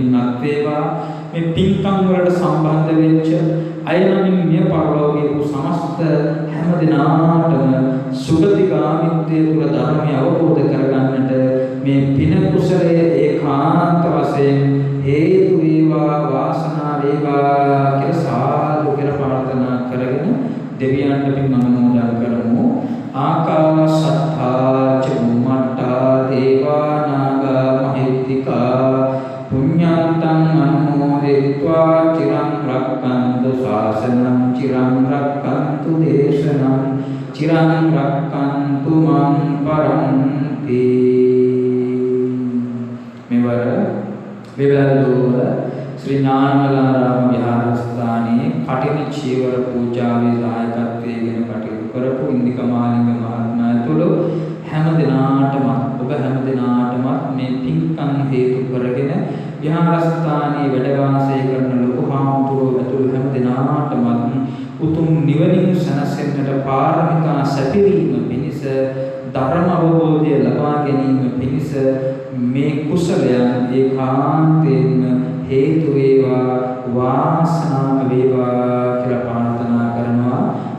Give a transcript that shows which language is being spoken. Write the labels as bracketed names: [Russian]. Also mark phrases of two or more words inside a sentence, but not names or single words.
[Sinhala] අත් වේවා මේ පින්කම් වලට සම්බන්ධ වෙච්ච අයනමින් මේ පරලෝකීය සමස්ත හැම දිනාටම සුගතිගාමිත්වයේ තුල ධර්මය අවබෝධ කරගන්නට මේ පින කුසලයේ ඒකාන්ත වශයෙන් හේතු වේවා වාසනාව වේවා කියලා සාදු කියලා ප්‍රාර්ථනා කරගෙන දෙවියන්ට පින් අනුමෝදන් කරමු. [Pali] ආකාශත්තා චුම්මත්තා දේවා නාග මහිත්‍තිකා පුඤ්ඤන්තං අනුමෝදිत्वा චිරං රක්ඛන්තු ශාසනං චිරං රක්ඛන්තු දේශනං චිරං රක්ඛන්තු මං පරන්ති. [Sinhala] මෙවර වෙවැල්ලුව ශ්‍රී ඥානමලාරාම විහාරස්ථානයේ කටින චීවර පූජාවේ දායකත්වයෙන් කටයුතු කරපු ඉන්දික මාලිංග මහත්මයා ඇතුළු හැම දිනාටම ඔබ හැම දිනාටම මේ පින්කම් හේතු කරගෙන විහාරස්ථානයේ වැඩ වාසය කරන ලොකු හාමුදුරුවෝ ඇතුළු හැම දිනාටම උතුම් නිවනින් සැනසෙන්නට පාරමිතා සැපිරීම පිණිස ධර්ම අවබෝධය ලබා ගැනීම පිණිස මේ කුසලයන් ඒකාන්තයෙන්ම හේතු වේවා වාසනාව වේවා කියලා ප්‍රාර්ථනා කරනවා.